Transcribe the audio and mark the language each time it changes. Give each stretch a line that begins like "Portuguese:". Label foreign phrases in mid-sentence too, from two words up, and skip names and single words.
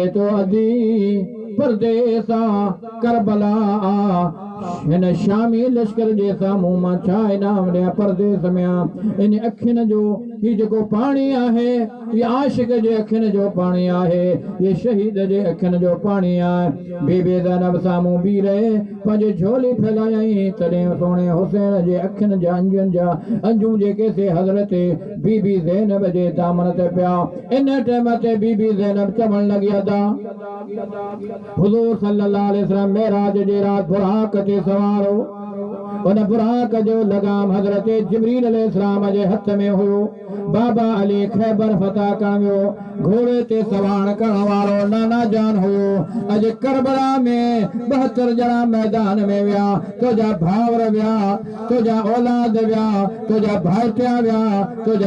Sindhi: थो अदी परदेसा करबला हिन शामी लश्कर जे साम्हूं मां छा इनाम ॾियां परदेस में इन अखियुनि जो ही जेको पाणी आहे ये आशिक जे अखियुनि जो पाणी आहे ये शहीद जे अखियुनि जो पाणी आहे बीबी ज़ैनब साम्हूं बीह रहे पंहिंजी झोली फैलायई तॾहिं सोणे हुसैन जे अखियुनि जा अंजनि जा अंजूं जेके से हज़रत बीबी ज़ैनब जे दामन ते पिया इन टाइम ते बीबी ज़ैनब चवण लॻी अदा हुज़ूर
Arabic: صلى الله عليه وسلم
Sindhi: मेराज जे रात बुराक ते सवार हो उन बुराक जो लगाम हज़रत जिब्रील अलैहिस्सलाम जे हथ में हुयो बाबा अली खैबर फतह करण वियो घोड़े ते सवार करण वारो नाना जान हुयो अॼु करबला में 72 ॼणा मैदान में विया तुंहिंजा भाउर विया तुंहिंजा औलाद विया तुंहिंजा भाइटिया विया तुंहिंजा